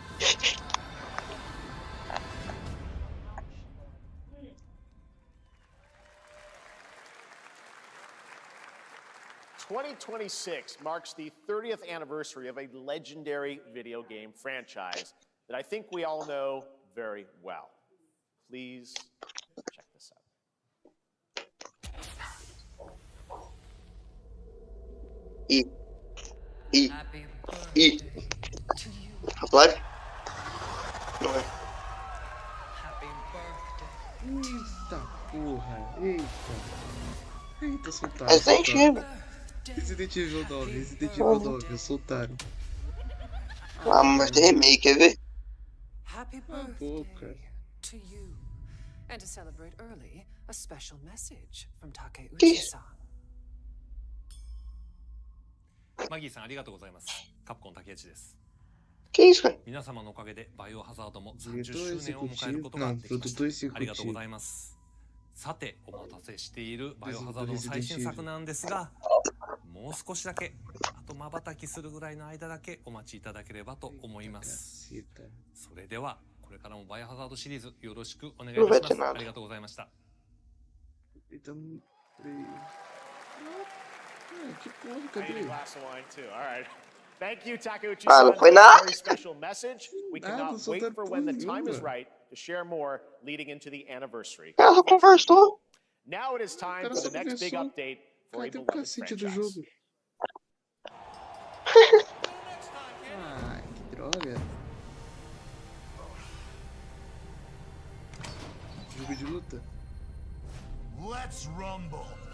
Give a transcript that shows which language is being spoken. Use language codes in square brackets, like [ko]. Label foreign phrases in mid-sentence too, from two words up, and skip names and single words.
[en] "2026 marks the 30th anniversary of a legendary video game franchise that I think we all know very well. Please check this out. Live? [pt] Não é. Eita porra, eita. Eita, soltaram. Mas nem chega. Resident Evil 9, Resident Evil 9, soltaram. Ah, mas tem remake, quer ver? [en] Happy birthday to you. And to celebrate early, a special message from Takeuchi-san. [ja] マギーさんありがとうございます。カプコン竹内です。 [pt] Que isso, cara? [ja] 皆様のおかげでバイオハザードも [pt] Diretor [ja] 30周年を迎えることが [pt] executivo. Não, [ja] できました [pt] produtor [ja] ありがとうござ [pt] executivo. [ja] います。さてお待たせしているバイオハザードの最新作なんですが、もう少しだけあと瞬きするぐらいの間だけお待ちいただければと思います。それではこれからもバイオハザードシリーズよろしくお願いいたします。ありがとうございました。 [pt] Então, que porra, [en] I need [pt] cadê? [en] a glass of wine too. All right. Thank you, Takeuchi. [pt] Ah, não foi nada. [en] Very special message. We cannot [pt] só [en] wait [pt] tá [en] for when the [pt] tudo [en] time is [pt] lindo. [en] right to share more leading into the anniversary. [pt] Ela conversou. [en] Now it is time [pt] Cara, [en] for [pt] só [en] the next big [pt] conversou. [en] update for a [pt] Cadê o [en] beloved [pt] cacete do [en] franchise. [pt] jogo? Ah, que droga. Jogo de luta? [en] Let's rumble.